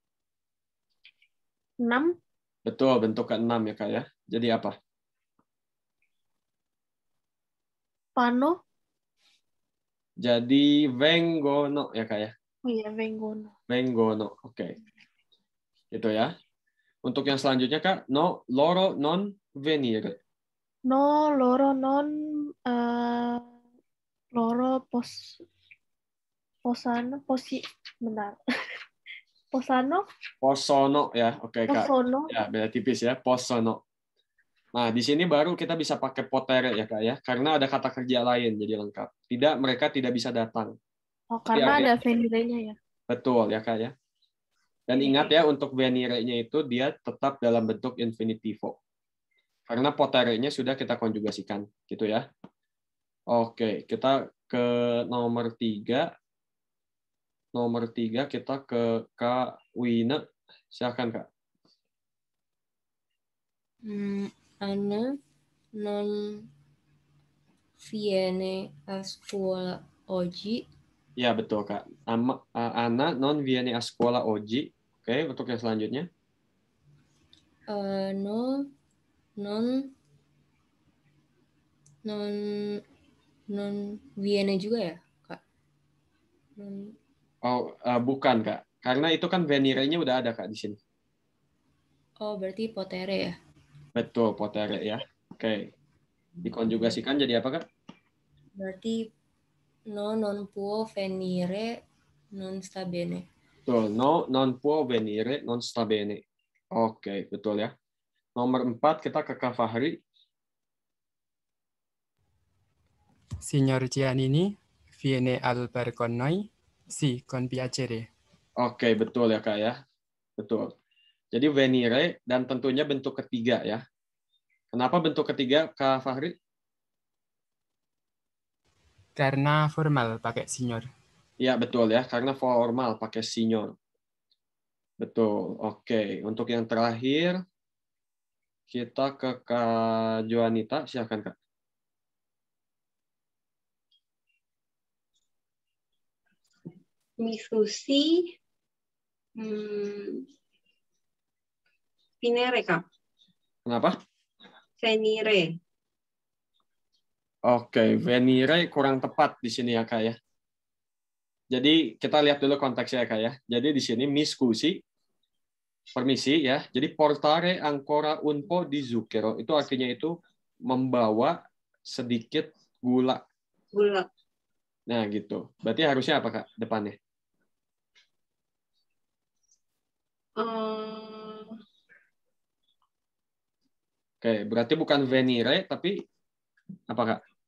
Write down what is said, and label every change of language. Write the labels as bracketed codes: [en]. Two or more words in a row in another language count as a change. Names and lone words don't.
[id] Betul, bentuk ke-6 ya Kak ya. Jadi apa? Pano. Jadi vengono ya Kak ya. Oh iya, vengono. Vengono. Oke. Itu ya. Untuk yang selanjutnya Kak, [it] no loro non venire. No, loro non loro posano, benar. [id] Posano, Possono ya. Oke Kak. posono. Ya, beda tipis ya. Possono. Nah, di sini baru kita bisa pakai potere ya Kak ya. Karena ada kata kerja lain jadi lengkap. Tidak, mereka tidak bisa datang. Oh, karena ada venire-nya ya. Betul ya Kak ya. Dan ingat ya, untuk venire-nya itu dia tetap dalam bentuk infinitivo. Karena potere-nya sudah kita konjugasikan. Gitu ya. Oke, kita ke nomor 3. Nomor 3 kita ke Kak Wina. Silakan Kak. [it] Anna non viene a scuola oggi. [id] Ya, betul Kak. [it] Anna non viene a scuola oggi. [id] Oke, untuk yang selanjutnya. [it] No, non viene [id] juga ya, Kak? Bukan Kak. Karena itu kan venire-nya udah ada Kak di sini. Oh, berarti potere ya? Betul, potere ya. Oke. Dikonjugasikan jadi apa Kak? [it] Berarti no non può venire non sta bene. Betul, no non può venire non sta bene. [id] Oke, betul ya. Nomor 4 kita ke Kak Fahri. [it] Signor Giannini viene al bar con noi? Sì, con piacere. [id] Oke, betul ya Kak ya. Betul. Jadi venire dan tentunya bentuk ketiga ya. Kenapa bentuk ketiga Kak Fahri? Karena formal pakai signor. Ya, betul ya. Karena formal pakai signor. Betul. Oke. Untuk yang terakhir, kita ke Kak Joanita. Silakan Kak. [it] Mi scusi. [id] Venire, Kak. Kenapa? Venire. Oke, venire kurang tepat di sini ya Kak ya. Jadi kita lihat dulu konteksnya ya Kak ya. Jadi di sini [it] mi scusi, [id] permisi ya. [it] Jadi portare ancora un po' di zucchero. [id] Itu artinya itu membawa sedikit gula. Gula. Nah gitu. Berarti harusnya apa Kak depannya? Oke, berarti bukan venire, tapi apa Kak?